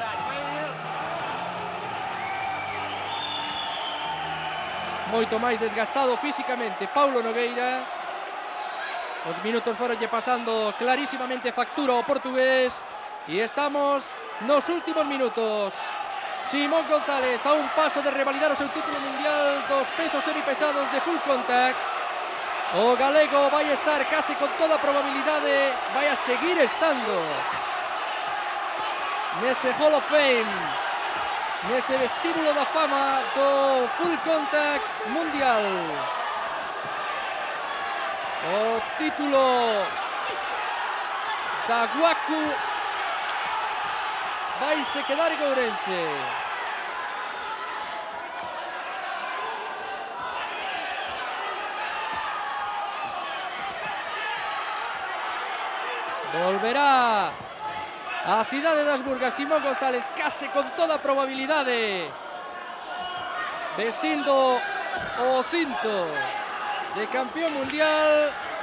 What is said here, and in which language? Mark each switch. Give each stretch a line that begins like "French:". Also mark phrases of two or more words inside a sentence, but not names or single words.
Galician: Moito máis desgastado físicamente Paulo Nogueira. Os minutos foronlle pasando clarísimamente factura ao portugués e estamos nos últimos minutos. Simón González a un paso de revalidar o seu título mundial dos pesos semipesados de
English: full contact.
Galician: O galego vai estar case con toda probabilidade, vai a seguir estando nese
English: Hall of Fame,
Galician: nese vestíbulo da fama do
English: full contact
Galician: mundial. O título da Guacu vai se quedar en Ourense. Volverá a cidade das Burgas Simón González case con toda probabilidade, vestindo o cinto de campeón mundial.